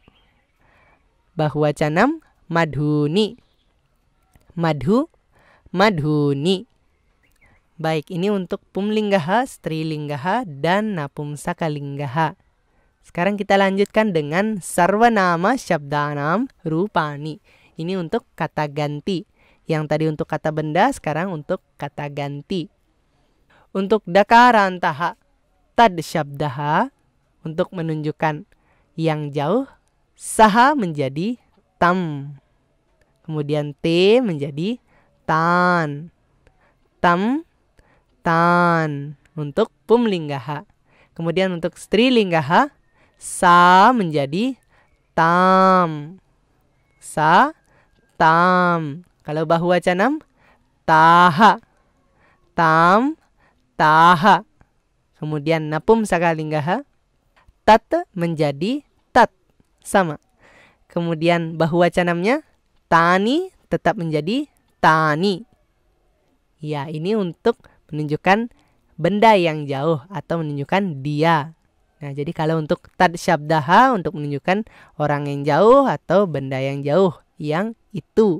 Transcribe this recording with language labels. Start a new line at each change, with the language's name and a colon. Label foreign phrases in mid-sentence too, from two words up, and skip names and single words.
Sanskrit: बहुवचनम्, मधूनि. मधु, मधूनि.
Indonesian: Baik, ini untuk pumlinggaha, strilinggaha, dan napumsakalinggaha. Sekarang kita lanjutkan dengan
Sanskrit: सर्वनाम शब्दानां रूपाणि.
Indonesian: Ini untuk kata ganti. Yang tadi untuk kata benda, sekarang untuk kata ganti. Untuk dakarantaha,
Sanskrit: तद् शब्दः,
Indonesian: untuk menunjukkan yang jauh, saha menjadi tam. Kemudian te menjadi tan.
Sanskrit: तम्, तान्.
Indonesian: Untuk pumlinggaha. Kemudian untuk strilinggaha, sa menjadi tam.
Sanskrit: सा, ताम्.
Indonesian: Kalau bahuwacanam, taha. Tam, taha. Kemudian napumsakalinggaha, tat menjadi tat. Sama. Kemudian bahuwacanamnya, tani tetap menjadi tani. Ya, ini untuk menunjukkan benda yang jauh atau menunjukkan dia. Nah, jadi kalau untuk
Sanskrit: तद् शब्दः
Indonesian: untuk menunjukkan orang yang jauh atau benda yang jauh yang itu.